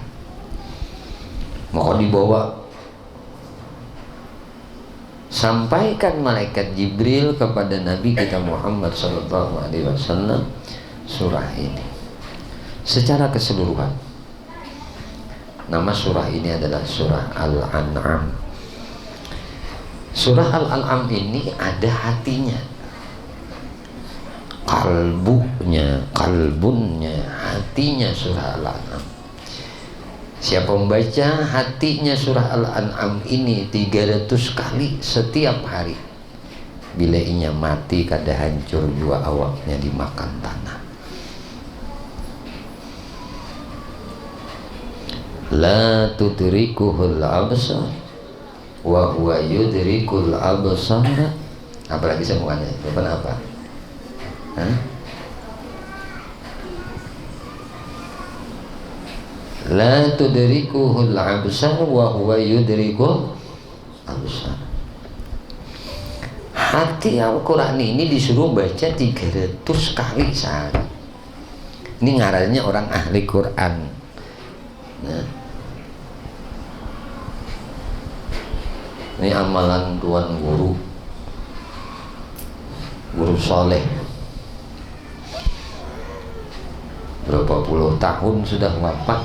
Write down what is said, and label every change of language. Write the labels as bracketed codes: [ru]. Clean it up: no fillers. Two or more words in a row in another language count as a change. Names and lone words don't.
[id] Maka dibawa, sampaikan malaikat Jibril kepada Nabi kita Muhammad SAW surah ini secara keseluruhan. Nama surah ini adalah surah Al-An'am. Surah Al-An'am ini ada hatinya, kalbunnya, hatinya surah Al-An'am. [bjn] Siapa membaca hatinya surah Al-An'am ini 300 kali setiap hari, bila inya mati kada hancur jua awaknya dimakan tanah. [ar] لا تدركه الأبصار وهو يدرك الأبصار. [id] Apalagi semuanya depan apa? Hah? [ar] لا تدركه الأبصار وهو يدرك الأبصار. [id] Hati Al-Quran ini disuruh baca 300 kali sehari. [bjn] Ini ngarannya orang ahli Quran. Nah, ini amalan tuan guru soleh, berapa puluh tahun sudah wafat.